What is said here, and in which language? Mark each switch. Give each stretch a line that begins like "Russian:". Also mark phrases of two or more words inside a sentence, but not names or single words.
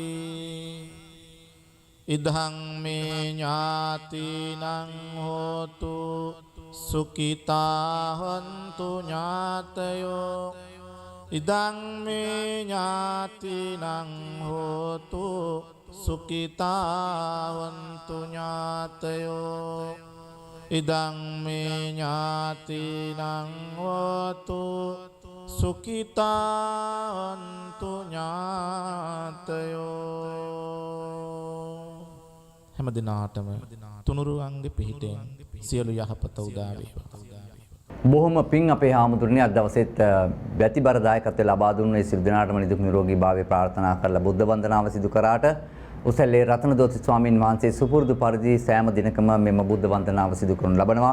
Pali: ඉදං මේ ඥාතිනං හෝතු සුඛිතා හොන්තු ඥාතයෝ ඉදං මේ ඥාතිනං හෝතු සුඛිතා හොන්තු ඥාතයෝ ඉදං මේ ඥාතිනං හෝතු සුඛිතා හොන්තු
Sinhala: ඥාතයෝ හැම දිනාටම තුනුරුවන්ගේ පිහිටෙන් සියලු යහපත උදා වේවා. බොහොම පිං අපේ හාමුදුරනේ අද දවසේත් වැතිබර දායකත්වය ලබා දුන්න ඒ සියලු දෙනාටම නිදුක් නිරෝගී භාවය ප්‍රාර්ථනා කරලා බුද්ධ වන්දනාව සිදු කරාට උසල්ලේ රත්නදෝති ස්වාමීන් වහන්සේ සුපුරුදු පරිදි සෑම දිනකම මෙම බුද්ධ වන්දනාව සිදු කරනු ලබනවා.